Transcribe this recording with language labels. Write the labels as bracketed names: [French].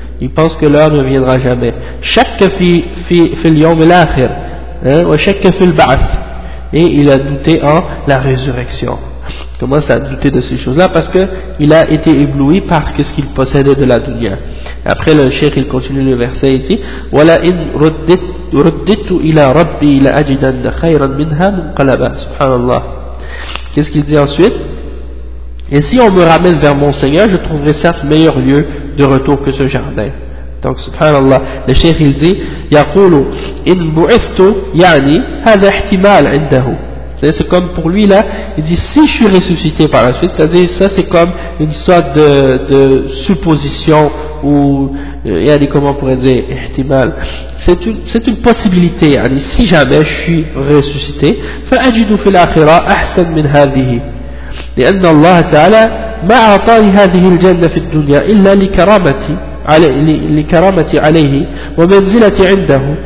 [French] Il pense que l'heure ne viendra jamais. Chaque [Arabic] fil yom l'akhir, [French] ou chaque [Arabic] fil ba'ath. [French] Et il a douté en la résurrection. Commence à douter de ces choses-là parce qu'il a été ébloui par ce qu'il possédait de la dunya. Après le cheikh, il continue le verset et dit, voilà une redite. [Arabic] ورددت إلى ربي لأجدن خيرا منها منقلبا سبحان الله. [French] Qu'est-ce qu'il dit ensuite? Et si on me ramène vers mon Seigneur, je trouverai certes meilleur lieu de retour que ce jardin. [Arabic] Donc سبحان الله. [French] Le cheikh il dit, [Arabic] يقول إن بعثت يعني هذا احتمال عنده. [French] C'est comme pour lui là, il dit si je suis ressuscité par la suite, c'est-à-dire ça c'est comme une sorte de supposition ou yani comment on pourrait dire ihtimal. C'est une possibilité, yani si jamais je suis ressuscité, [Arabic] fa'ajidu fil akhirah ahsan min hadhihi. لأن الله تعالى ما أعطاني هذه الجنة في الدنيا إلا لكرامتي لكرامتي عليه ومنزلتي عنده.